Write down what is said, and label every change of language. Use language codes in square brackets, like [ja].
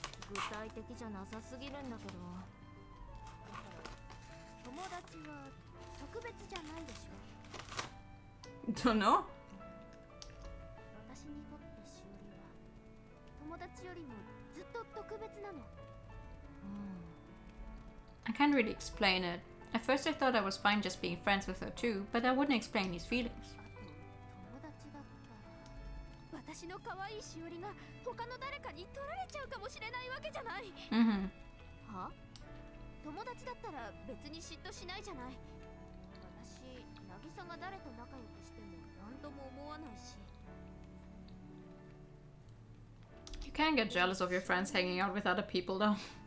[ja] 具体的じゃなさすぎるんだけど。友達は特別じゃないでしょ。 [en] Don't know. [ja] 私にとってしおりは友達よりもずっと特別なの。 [en] I can't really explain it. At first I thought I was fine just being friends with her too, but I wouldn't explain these feelings. [ja] 友達だったら私の可愛いしおりが他の誰かに取られちゃうかもしれないわけじゃない。は？友達だったら別に嫉妬しないじゃない。私、渚が誰と仲良くしても何とも思わないし。 [en] You can get jealous of your friends hanging out with other people though.